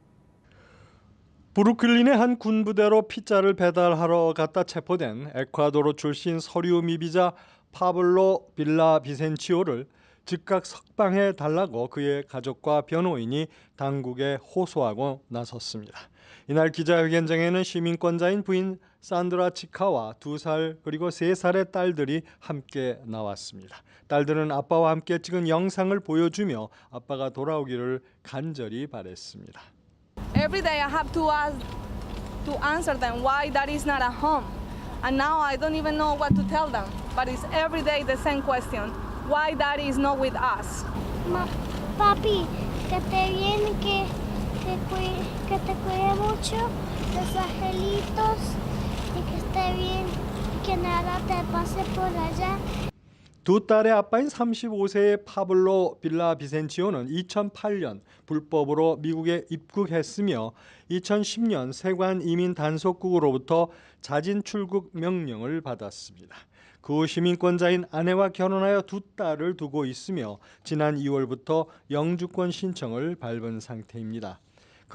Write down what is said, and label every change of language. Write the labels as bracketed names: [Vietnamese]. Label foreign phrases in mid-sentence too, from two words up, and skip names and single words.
[Korean] 브루클린의 한 군부대로 피자를 배달하러 갔다 체포된 에콰도르 출신 서류 미비자 파블로 빌라비센치오를 즉각 석방해 달라고 그의 가족과 변호인이 당국에 호소하고 나섰습니다. 이날 기자회견장에는 시민권자인 부인 산드라 치카와 2살 그리고 3살의 딸들이 함께 나왔습니다. 딸들은 아빠와 함께 찍은 영상을 보여주며 아빠가 돌아오기를 간절히 바랬습니다. [English] Every day I have to answer them why daddy is not at home. And now I don't even know what to tell them. But it's every day the same question. Why daddy is not with us? [Spanish] Papi, que esté bien, que te cuide mucho, los angelitos, y que esté bien, que nada te pase por allá. [Korean] 두 딸의 아빠인 35세의 파블로 빌라비센치오는 2008년 불법으로 미국에 입국했으며 2010년 세관 이민 단속국으로부터 자진 출국 명령을 받았습니다. 그 후 시민권자인 아내와 결혼하여 두 딸을 두고 있으며 지난 2월부터 영주권 신청을 밟은 상태입니다.